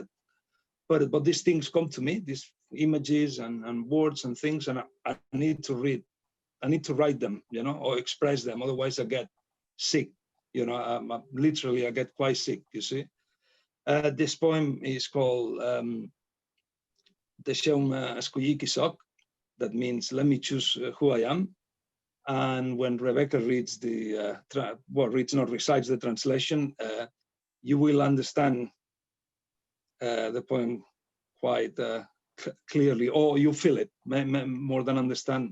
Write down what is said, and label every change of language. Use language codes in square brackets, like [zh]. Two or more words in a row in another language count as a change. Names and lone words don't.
[en] But these things come to me, these images and words and things, and I need to read. I need to write them, you know, or express them. Otherwise, I get sick. You know, literally, I get quite sick. You see, this poem is called "Deixeu-me escollir qui soc." That means, let me choose who I am. And when Rebecca reads recites the translation, you will understand the poem quite clearly, or you feel it more than understand.